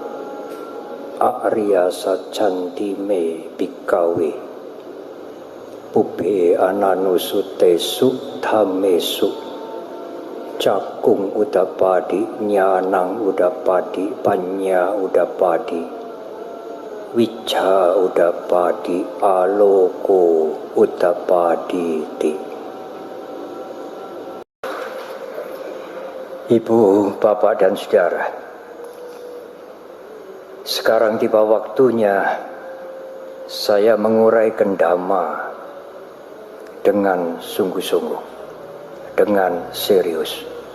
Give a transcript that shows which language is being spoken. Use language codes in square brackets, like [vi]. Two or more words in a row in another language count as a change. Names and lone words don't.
[pi] Arya Sajjanti me bhikkhave Pubbhe ananusutesu dhammesu cakung udapadi nyanang udapadi panya udapadi wicca udapadi aloko udapadi ti. [id] Ibu, bapak dan saudara, sekarang tiba waktunya saya menguraikan dhamma dengan sungguh-sungguh, dengan serius.